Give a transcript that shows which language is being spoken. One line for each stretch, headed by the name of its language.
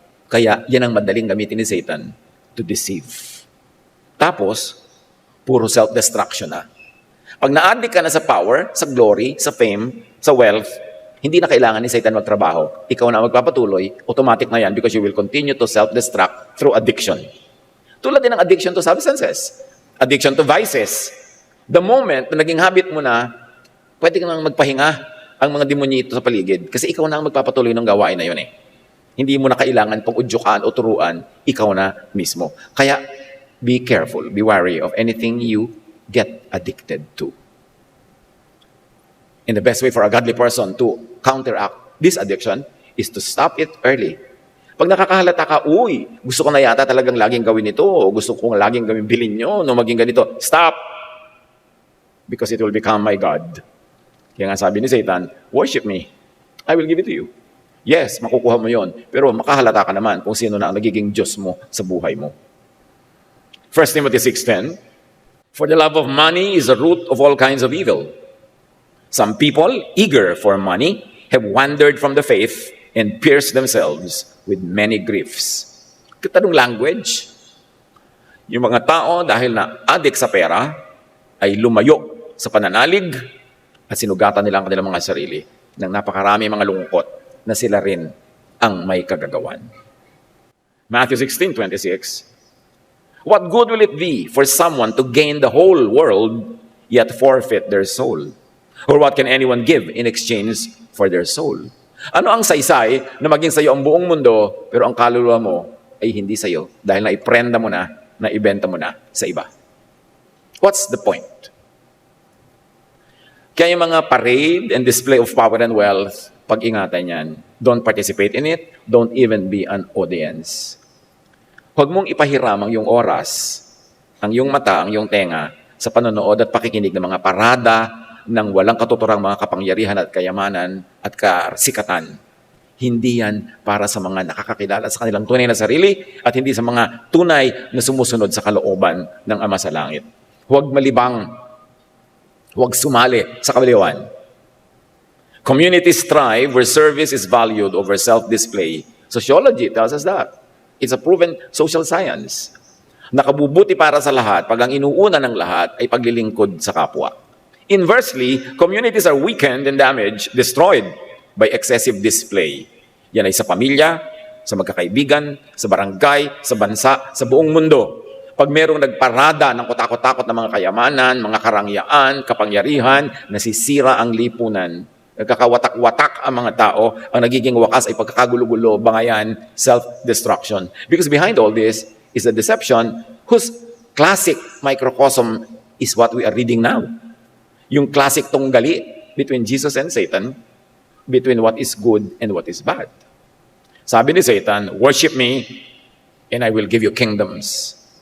Filipino: Kaya yan ang madaling gamitin ni Satan
English: to deceive.
Filipino: Tapos, puro self-destruction na. Pag na-addict ka na sa power, sa glory, sa fame, sa wealth, hindi na kailangan ni Satan magtrabaho. Ikaw na magpapatuloy, automatic na yan
English: because you will continue to self-destruct through addiction.
Filipino: Tulad din ng
English: addiction to substances, addiction to vices. The moment
Filipino: na naging habit mo na, pwede ka nang magpahinga ang mga demonyito sa paligid kasi ikaw na ang magpapatuloy ng gawain na yun eh. Hindi mo na kailangan pang udyukan o turuan, ikaw na mismo.
English: Kaya, be careful, be wary of anything you get addicted to. And the best way for a godly person to counteract this addiction is to stop it early.
Filipino: Pag nakakahalata ka, uy, gusto ko na yata talagang laging gawin ito, o gusto ko laging gawin bilin nyo, no maging ganito, stop!
English: Because it will become my God.
Filipino: Kaya nga sabi ni Satan,
English: worship me, I will give it to you.
Filipino: Yes, makukuha mo yon, pero makahalata ka naman kung sino na ang nagiging Diyos mo sa buhay mo.
English: 1 Timothy 6:10, for the love of money is the root of all kinds of evil. Some people, eager for money, have wandered from the faith and pierced themselves with many griefs. Katanong language.
Filipino: Yung mga tao, dahil na addict sa pera, ay lumayo sa pananalig at sinugatan nila ang kanilang mga sarili ng napakarami mga lungkot na sila rin ang may kagagawan.
English: Matthew 16:26, what good will it be for someone to gain the whole world yet forfeit their soul? Or what can anyone give in exchange for their soul?
Filipino: Ano ang saysay na maging sayo ang buong mundo pero ang kaluluwa mo ay hindi sayo dahil naiprenda mo na, naibenta mo na sa iba?
English: What's the point?
Filipino: Kaya yung mga parade
English: and display of power and wealth,
Filipino: pag-ingatan yan.
English: Don't participate in it. Don't even be an audience.
Filipino: Huwag mong ipahiram ang iyong oras, ang iyong mata, ang iyong tenga sa panonood at pakikinig ng mga parada ng walang katuturang mga kapangyarihan at kayamanan at kasikatan. Hindi yan para sa mga nakakakilala sa kanilang tunay na sarili at hindi sa mga tunay na sumusunod sa kalooban ng Ama sa Langit. Huwag malibang. Huwag sumali sa kabaliwan.
English: Communities thrive where service is valued over self-display. Sociology tells us that. It's a proven social science.
Filipino: Nakabubuti para sa lahat pag ang inuuna ng lahat ay paglilingkod sa kapwa.
English: Inversely, communities are weakened and damaged, destroyed by excessive display.
Filipino: Yan ay sa pamilya, sa magkakaibigan, sa barangay, sa bansa, sa buong mundo. Pag merong nagparada ng kutakot-takot na mga kayamanan, mga karangyaan, kapangyarihan, nasisira ang lipunan. Nagkakawatak-watak ang mga tao, ang nagiging wakas ay pagkakagulo-gulo, bangayan, self-destruction.
English: Because behind all this is a deception whose classic microcosm is what we are reading now.
Filipino: Yung classic tunggali
English: between Jesus and Satan, between what is good and what is bad.
Filipino: Sabi ni
English: Satan, worship me and I will give you kingdoms.